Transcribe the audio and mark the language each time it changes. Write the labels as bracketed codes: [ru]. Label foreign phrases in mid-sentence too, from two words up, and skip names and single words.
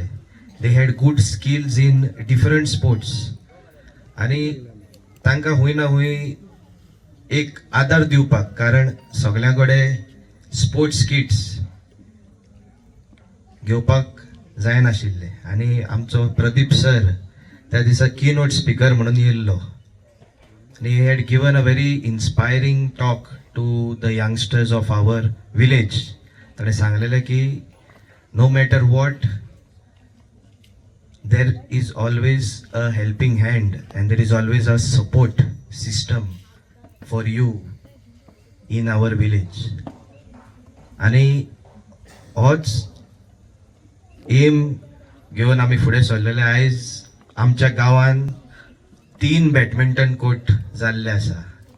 [en] They had good skills in different sports [kok] आनी तांकां खंय ना खंय एक आदार दिवपाक, कारण सगळ्यां कडेन [en] sports kits [kok] घेवपाक जायनाशिल्ले. आनी आमचो प्रदीप सर त्या दिसा [en] keynote speaker [kok] म्हणून येयल्लो आनी [en] he had given a very inspiring talk to the youngsters of our village. [kok] ताणें सांगलेलें की [en] no matter what there is always a helping hand and there is always a support system for you in our village. [kok] आणि होच एम घेवन आमी फुडें सरलेले. आयज आमच्या गांवान 3 [en] badminton court [kok] जाल्ले आसा.